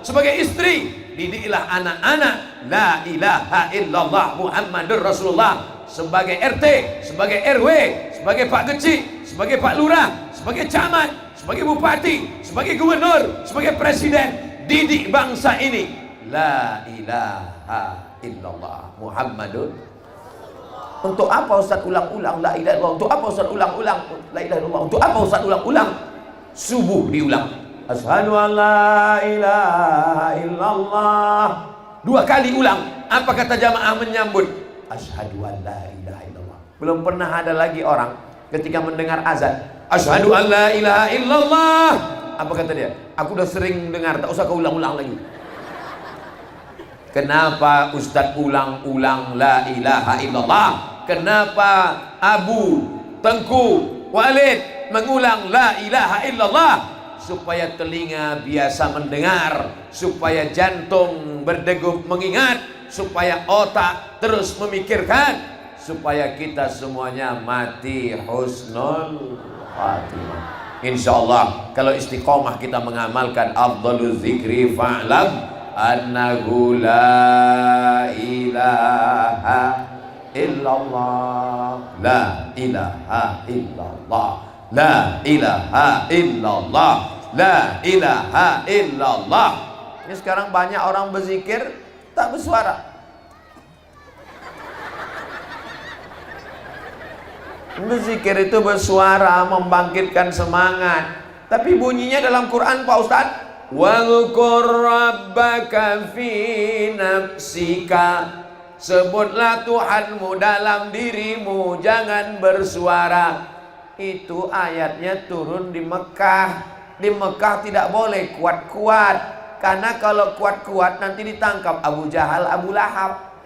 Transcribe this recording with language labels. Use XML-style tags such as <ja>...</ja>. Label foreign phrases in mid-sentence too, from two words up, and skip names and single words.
<id>Sebagai istri, didiklah anak-anak</id> <ar>لا إله إلا الله محمد رسول الله.</ar> <id>Sebagai RT, sebagai RW, sebagai Pak Kecik, sebagai Pak Lurah, sebagai camat, sebagai bupati, sebagai gubernur, sebagai presiden, didik bangsa ini</id> <ar>لا إله إلا الله محمد.</ar> <id>Untuk apa Ustaz ulang-ulang</id> <ar>لا إله إلا الله?</ar> <id>Untuk apa Ustaz ulang-ulang</id> <ar>لا إله إلا الله?</ar> <id>Untuk apa Ustaz ulang-ulang? Subuh diulang,</id> <ar>أشهد أن لا إله إلا الله.</ar> <id>2 kali ulang. Apa kata jamaah menyambut?</id> <ar>أشهد أن لا إله إلا الله.</ar> <id>Belum pernah ada lagi orang ketika mendengar azan,</id> <ar>أشهد أن لا إله إلا الله.</ar> <id>Apa kata dia? Aku udah sering dengar, tak usah kau ulang-ulang lagi. Kenapa Ustadz ulang-ulang</id> <ar>لا إله إلا الله?</ar> <id>Kenapa Abu Tengku Walid mengulang</id> <ar>لا إله إلا الله?</ar> <id>Supaya telinga biasa mendengar, supaya jantung berdegup mengingat, supaya otak terus memikirkan, supaya kita semuanya mati</id> <ar>حسن الخاتمة.</ar> <id>Insyaallah kalau istiqomah kita mengamalkan</id> <ar>أفضل الذكر فاعلم أنه لا إله إلا الله، لا إله إلا الله، لا إله إلا الله، لا إله إلا الله.</ar> <id>Ini sekarang banyak orang berzikir tak bersuara. Berzikir itu bersuara, membangkitkan semangat, tapi bunyinya dalam Quran Pak Ustadz,</id> <ar>واذكر ربك في نفسك,</ar> <id>sebutlah Tuhanmu dalam dirimu, jangan bersuara. Itu ayatnya turun di Mekah. Di Mekah tidak boleh kuat-kuat, karena kalau kuat-kuat nanti ditangkap Abu Jahal, Abu Lahab.</id>